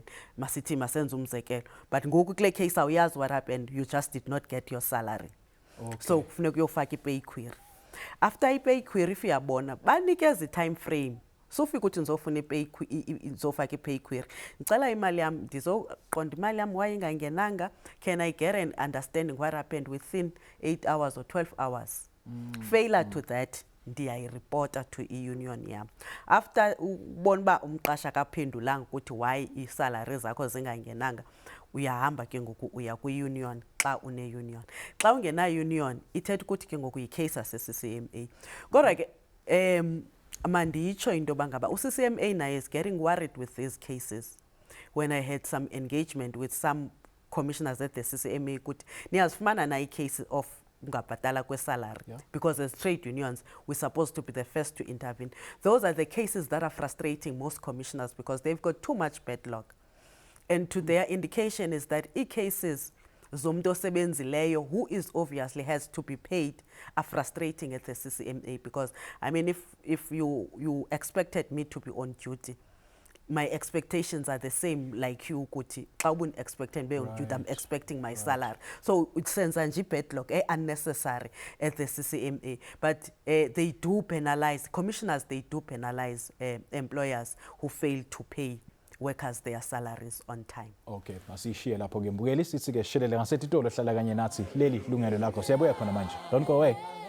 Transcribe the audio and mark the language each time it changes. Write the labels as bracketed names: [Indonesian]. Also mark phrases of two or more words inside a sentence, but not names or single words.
[Xhosa] Masithi masenze umzekelo. [English] But [Xhosa] ngoku kule case awuyazi [English] what happened, you just did not get your salary. [Xhosa] So kufuneka uyofaka i-pay query. After i-pay query if uyabona banikeza i- [English] time frame. [Xhosa] So ufika uthi nizofuna nizofaka i-pay query. [Zulu] Ngicela imali yami ndizoqonda imali yami why ingangenanga. [English] Can I get an understanding what happened within 8 hours or 12 hours? [Xhosa] Failure to that, ndiyayiripota to i-union yam. After ubona uba umqashi akaphendulanga ukuthi why i-salary zakho zingangenanga, uyahamba ke ngoku uya kwi-union xa une-union. Xa ungena-union ithetha ukuthi ke ngoku yi-case yase-CCMA. Kodwa ke manditsho into yoba ngaba u-CCMA naye [English] is getting worried with these cases. When I had some engagement with some commissioners at the CCMA [Xhosa] ukuthi niyazifumana na [English] i-case of [Xhosa] ungabhatala kwe-salary, [English] because as trade unions we're supposed to be the first to intervene. Those are the cases that are frustrating most commissioners because they've got too much backlog. And to their indication is that cases [Xhosa] zomntu osebenzileyo [English] who is obviously has to be paid are frustrating at the CCMA, because I mean if you expected me to be on duty, my expectations are the same like you [Xhosa] ukuthi xa ubuni-expecting [English] be on duty, I'm expecting my salary. So it sends nje backlog unnecessary at the CCMA. But they do penalize, commissioners they do penalize employers who fail to pay workers their salaries on time. [Zulu] Okay, asishiye lapho ke mbukeli sithi ke shelele ngasetitolo hlala kanye nathi leli lungelo lakho. Siyabuya khona manje. [English] Don't go away.